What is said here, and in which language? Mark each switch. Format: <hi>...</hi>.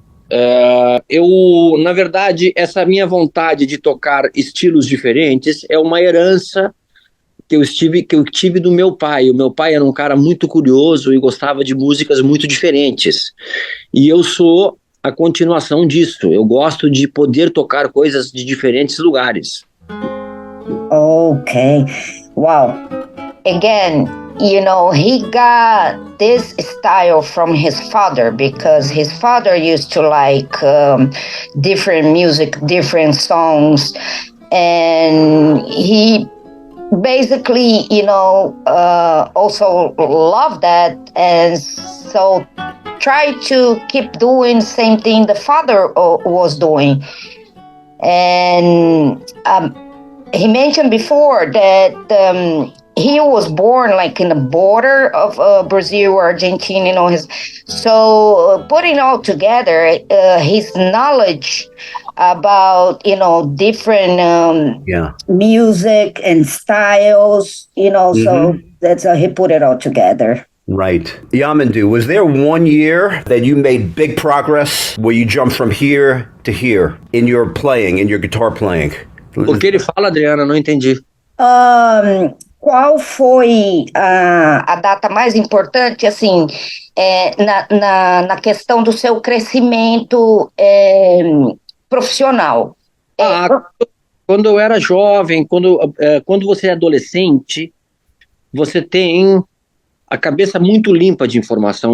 <pt>Na verdade, essa minha vontade de tocar estilos diferentes é uma herança que eu tive do meu pai. O meu pai era um cara muito curioso e gostava de músicas muito diferentes. E eu sou a continuação disso. Eu gosto de poder tocar coisas de diferentes lugares.</pt> <en>Okay. Wow. Again, you know, he got this style from his father because his father used to like different music, different songs, and he basically, you know, also loved that, and so try to keep doing the same thing the father was doing. And he mentioned before that he was born like in the border of Brazil or Argentina, you know. So putting all together, his knowledge about, you know, different music and styles, you know. So that's how he put it all together. Right. Yamandu, was there one year that you made big progress where you jumped from here to here in your playing, in your guitar playing?</en> <pt>O que ele fala, Adriana? Não entendi. Qual foi a data mais importante, assim, na questão do seu crescimento profissional? Quando eu era jovem, quando você é adolescente, você tem a cabeça muito limpa de informação.</pt>